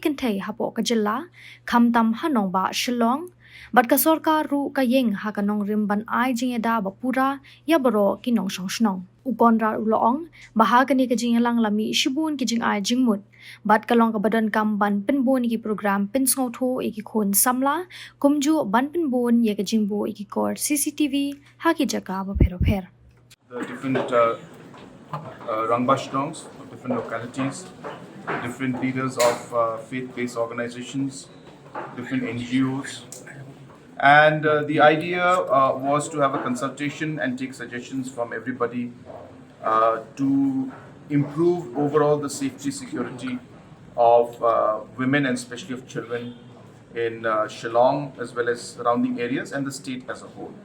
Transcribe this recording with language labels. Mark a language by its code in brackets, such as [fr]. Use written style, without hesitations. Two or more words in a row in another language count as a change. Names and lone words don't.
[kha] kenthai hapo ka Jyllei khamtam hanong ba shillong bat ka Sorkar ru ka yeng ha ka nong rim ban ai Jingïada ba Pura ya baro ki nong shnong u Konrad uloong bahagani ka jinglang lami shibun ki jing ai jingmut bat kalong ka badan kam ban penbon ki program pensngo tho ki khon samla kumju ban penbon ye ka jingbo ki kor CCTV ha ki jaka ba pher [en] the different rangbashnongs of different localities, different leaders of faith-based organizations, different NGOs. And the idea was to have a consultation and take suggestions from everybody to improve overall the safety security of women and especially of children in Shillong as well as surrounding areas and the state as a whole.